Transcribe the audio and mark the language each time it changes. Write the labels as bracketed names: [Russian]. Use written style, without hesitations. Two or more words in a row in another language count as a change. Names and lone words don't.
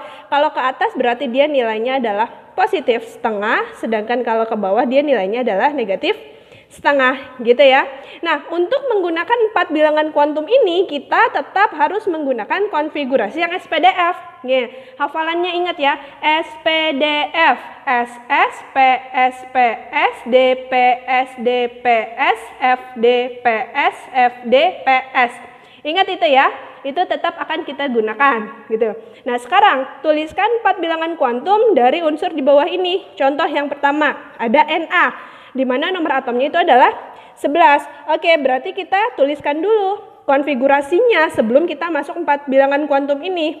[Indonesian] Kalau ke atas berarti dia nilainya adalah positif setengah, sedangkan kalau ke bawah dia nilainya adalah negatif setengah gitu ya. Nah, untuk menggunakan 4 bilangan kuantum ini kita tetap harus menggunakan konfigurasi yang SPDF. Nih, hafalannya ingat ya, SPDF, SS, PS, PS, DP, SDP, S, FD, PS, FD, PS. Ingat itu ya, itu tetap akan kita gunakan gitu. Nah, sekarang tuliskan 4 bilangan kuantum dari unsur di bawah ini. Contoh yang pertama, ada Na, di mana nomor atomnya itu adalah 11. Oke, berarti kita tuliskan dulu konfigurasinya sebelum kita masuk 4 bilangan kuantum ini.